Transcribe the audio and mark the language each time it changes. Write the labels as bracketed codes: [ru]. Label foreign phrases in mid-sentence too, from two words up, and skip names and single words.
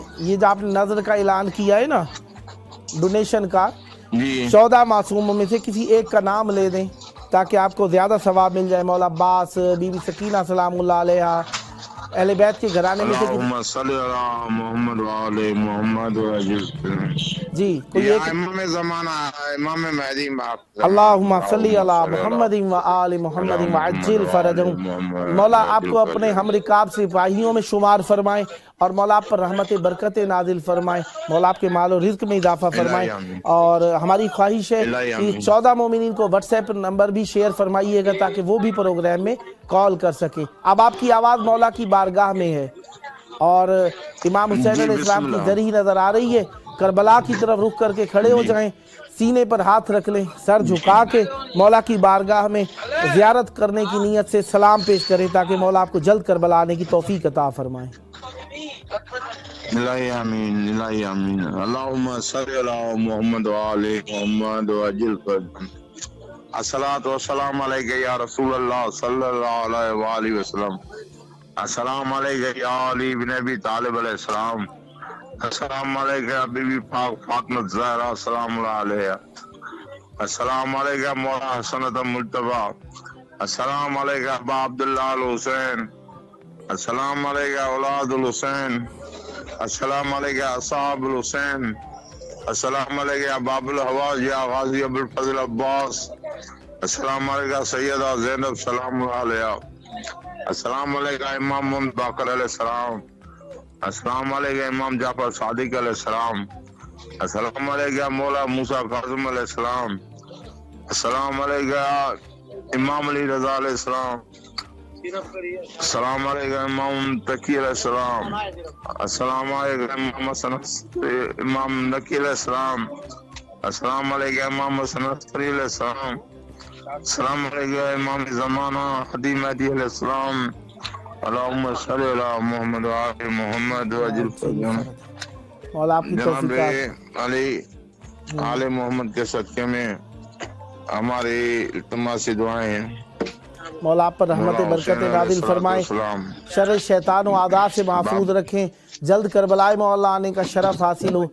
[ur] یہ جو آپ نے نذر کا اعلان کیا ہے نا ڈونیشن کا، 14 معصوموں میں سے کسی ایک کا نام لے دیں تاکہ آپ کو زیادہ ثواب مل جائے. مولا عباس، بی بی سکینہ [ar] سلام الله عليها, [ur] اہلِ بیت کے گھرانے میں سے جی کوئی ایک. [ar] اللهم صل على محمد وآل محمد وعجل فرجهم. [ur] مولا آپ کو اپنے ہم رکاب سپاہیوں میں شمار فرمائے اور مولا آپ پر رحمت برکت نازل فرمائے. مولا آپ کے مال و رزق میں اضافہ فرمائے۔ اور ہماری خواہش ہے کہ 14 مومنین کو واٹس ایپ نمبر بھی شیئر فرمائیے گا تاکہ وہ بھی پروگرام میں کال کر سکے. اب آپ کی آواز مولا کی بارگاہ میں ہے اور امام حسین علیہ السلام کی ضریح نظر آ رہی ہے. کربلا کی طرف رخ کر کے کھڑے ہو جائیں، سینے پر ہاتھ رکھ لیں، سر جھکا کے مولا کی بارگاہ میں زیارت کرنے کی نیت سے سلام پیش کریں تاکہ مولا آپ کو جلد کربلا آنے کی توفیق عطا فرمائے. [ar] إلهي آمين إلهي آمين اللهم صل على محمد وآل محمد وعجل فرمان الصلاة والسلام عليك يا رسول الله صلى الله عليه وسلم السلام عليك يا علي بن أبي طالب عليه السلام السلام عليك يا بي بي پاک فاطمة الزهراء سلام عليها السلام عليك مولا حسنت مجتبى السلام عليك أبا عبد الله الحسين السلام عليك أولاد الحسين السلام عليك أصحاب الحسين السلام عليك باب الحوائج يا غازي أبو الفضل عباس السلام عليك سيدة زينب سلام عليها السلام عليك إمام محمد باقر عليه السلام السلام عليك إمام جعفر صادق عليه السلام السلام عليك مولا موسى كاظم عليه السلام السلام عليك إمام علي رضا عليه السلام السلام عليك إمام تقي عليه السلام السلام عليك إمام نقي عليه السلام السلام عليك إمام حسن عسكري عليه السلام السلام عليك إمام زمانه هادي مهدي عليه السلام اللهم صل على محمد وآل محمد وعجل فرمان [ur] مولا آپکی जनाब तौफीक़ात علی آلِ محمد کے صدقے میں ہماری التماسی دعائیں ہیں مولا آپ پر رحمت برکت نازل فرمائیں، شر شیطان و اعداء سے محفوظ رکھیں، جلد کربلائے مولا آنے کا شرف حاصل ہو.